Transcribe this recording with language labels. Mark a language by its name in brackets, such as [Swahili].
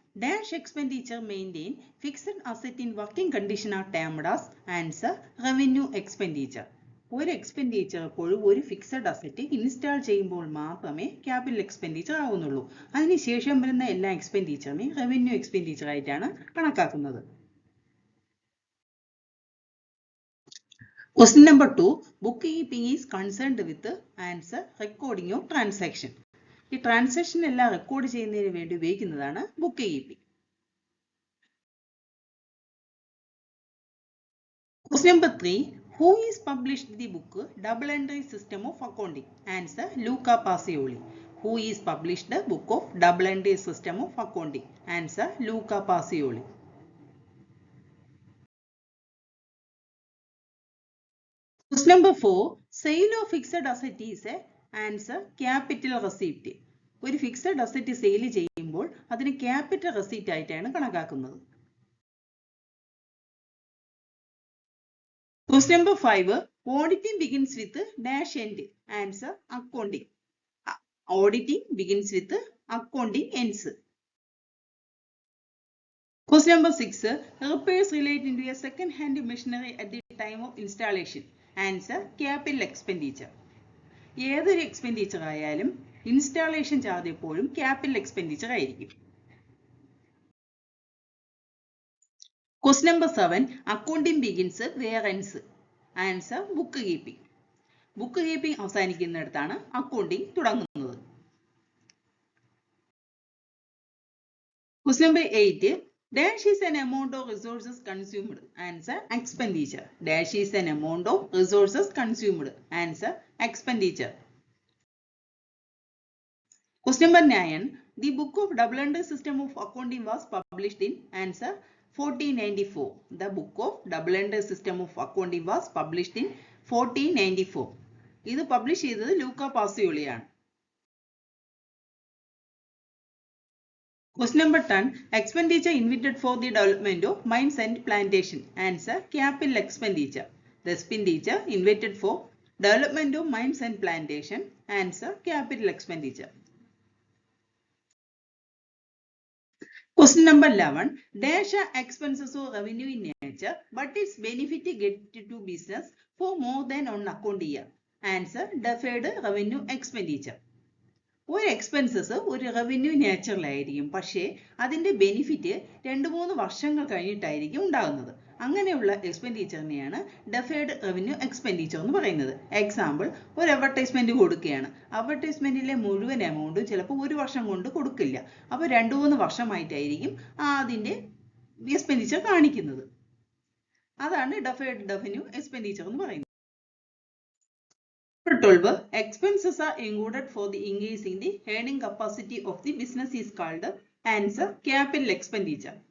[English] Dash expenditure maintain fixed asset in working condition are termed as answer revenue expenditure. [Malayalam] ഒരു expenditure എപ്പോഴും ഒരു fixed asset install ചെയ്യുമ്പോൾ മാത്രമേ capital expenditure ആവുന്നുള്ളൂ. അതിനുശേഷം വരുന്ന എല്ലാ എക്സ്പെൻഡിച്ചറിനെയും റവന്യൂ എക്സ്പെൻഡിച്ചർ ആയിട്ടാണ് കണക്കാക്കുന്നത്. [English] Question number 2. Bookkeeping is concerned with answer recording of transaction. [Malayalam] ഈ ട്രാൻസാക്ഷൻ എല്ലാം റെക്കോർഡ് ചെയ്യുന്നതിന് വേണ്ടി ഉപയോഗിക്കുന്നതാണ് book keeping. [English] Question number 3. Who is published the book Double Entry System of Accounting? Answer Luca Pacioli. Who is published the book of Double Entry System of Accounting? Answer Luca Pacioli. Question number 4. Sale of fixed asset is a answer capital receipt. [Malayalam] ഒരു fixed asset sale ചെയ്യുമ്പോൾ അതിന് capital receipt ആയിട്ടാണ് കണക്കാക്കുന്നത്. [English] Question number 5. Auditing begins with dash end. Answer accounting. Auditing begins with accounting ends. Question number 6. Repairs relate into a second hand machinery at the time of installation. Answer capital expenditure. [Malayalam] ഏതൊരു expenditure ആയാലും installation charge എപ്പോഴും capital expenditure ആയിരിക്കും. [English] Question number 7. Accounting begins where ends? Answer book keeping. [Malayalam] Book keeping അവസാനിക്കുന്നിടത്താണ് accounting തുടങ്ങുന്നത്. [English] Question number 8. Dash is an amount of resources consumed. Answer expenditure. Dash is an amount of resources consumed. Answer expenditure. Question number 9. The book of Double Entry System of Accounting was published in answer 1494. The book of Double Entry System of Accounting was published in 1494. [Malayalam] ഇത് publish ചെയ്തത് ലൂക്ക പാസിയോളിയാണ്. [English] Question number 10. Expenditure invented for the development of mines and plantation. Answer capital expenditure. The expenditure invented for development of mines and plantation. Answer capital expenditure. Question number 11. Dash are expenses or revenue in nature, but its benefit get to business for more than one account year. Answer deferred revenue expenditure. [Malayalam] ഒരു expenses ഒരു revenue നേച്ചറിലായിരിക്കും, പക്ഷേ അതിൻ്റെ benefit 2-3 വർഷങ്ങൾ കഴിഞ്ഞിട്ടായിരിക്കും ഉണ്ടാകുന്നത്. അങ്ങനെയുള്ള എക്സ്പെൻഡിച്ചറിനെയാണ് deferred revenue expenditure എന്ന് പറയുന്നത്. Example, ഒരു അഡ്വർടൈസ്മെന്റ് കൊടുക്കുകയാണ്. അഡ്വർടൈസ്മെന്റിലെ മുഴുവൻ എമൗണ്ടും ചിലപ്പോൾ 1 വർഷം കൊണ്ട് കൊടുക്കില്ല. അപ്പോൾ 2-3 വർഷമായിട്ടായിരിക്കും അതിൻ്റെ എക്സ്പെൻഡിച്ചർ കാണിക്കുന്നത്. അതാണ് ഡെഫേർഡ് റവന്യൂ എക്സ്പെൻഡിച്ചർ എന്ന് പറയുന്നത്. 12. [English] Expenses are included for the increasing the earning capacity of the business is called answer capital expenditure.